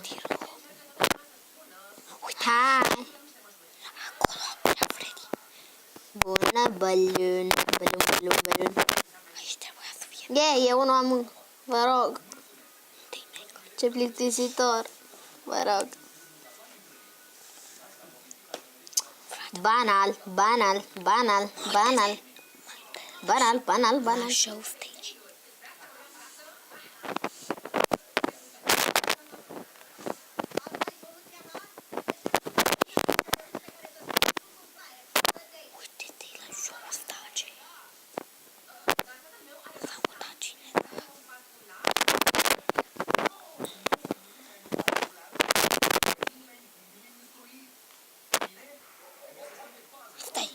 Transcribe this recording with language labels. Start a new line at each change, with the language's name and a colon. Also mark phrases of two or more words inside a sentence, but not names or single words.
Romanian: party room. Uite, Hai. acolo apărea Freddy. Bună, balun. Balun, balun, balun. Aici trebuia să fie. E unul am. Vă rog. Dă-i Michael. Ce plictisitor. Vă rog. Banal, banal, banal, banal. Banal, banal, banal. La show stage. Uite-te la show stage. S-a mutat cineva. Stai.